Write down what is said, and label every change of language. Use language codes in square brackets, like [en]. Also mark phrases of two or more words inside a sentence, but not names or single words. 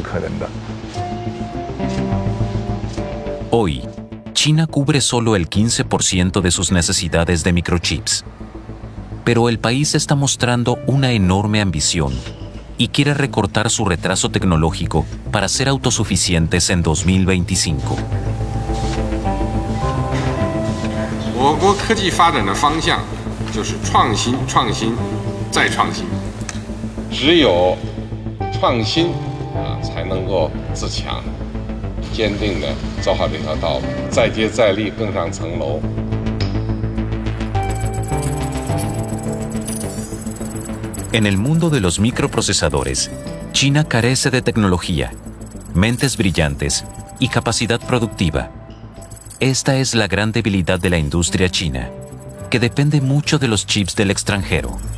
[es] Hoy, China cubre solo el 15% de sus necesidades de microchips. Pero el país está mostrando una enorme ambición y quiere recortar su retraso tecnológico para ser autosuficientes en 2025. [zh] 我国科技发展的方向就是创新、创新、再创新。只有创新才能够自强。坚定地走好这条道路，再接再厉，更上层楼。 [es] En el mundo de los microprocesadores, China carece de tecnología, mentes brillantes y capacidad productiva. Esta es la gran debilidad de la industria china, que depende mucho de los chips del extranjero.